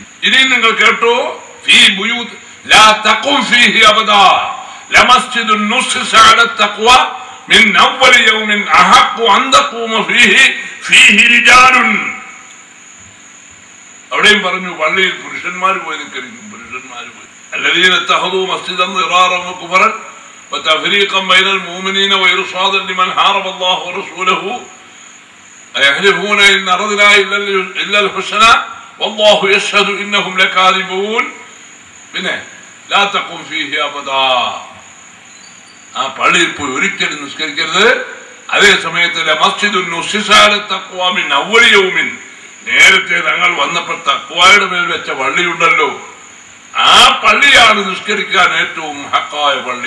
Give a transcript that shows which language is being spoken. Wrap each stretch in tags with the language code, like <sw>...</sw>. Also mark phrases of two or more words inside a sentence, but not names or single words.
<ml>ഇനി നിങ്ങൾ കേട്ടോ,</ml> <ar>في بيوت لا تقم فيه أبدا لمسجد أسس على التقوى من أول يوم أحق أن تقوم فيه رجال.</ar> <ml>അവിടെയും പറഞ്ഞു പള്ളിയിൽ പുരുഷന്മാര് പോയി നിസ്കരിക്കും. പുരുഷന്മാര് പോയി</ml> <ar>الذين اتخذوا مسجدا ضرارا وكفرا وتفريقا بين المؤمنين وإرصادا لمن حارب الله ورسوله يحلفون إن أردنا إلا الحسنى والله يشهد إنهم لكاذبون.</ar> <ml>പിന്നെ</ml> <ar>لا تقم فيه أبدا,</ar> <ml>ആ പള്ളിയിൽ പോയി ഒരിക്കലും നിസ്കരിക്കരുത്. അതേ സമയത്ത്</ml> <ar>مسجد أسس على التقوى من أول يوم,</ar> <ml>നേരത്തെ ഞങ്ങൾ വന്നപ്പോൾ തഖ്വയുടെ മേൽ വെച്ച പള്ളിയുണ്ടല്ലോ, ആ പള്ളിയാണ് നിസ്കരിക്കാൻ ഏറ്റവും ഹക്കായ പള്ളി.</ml>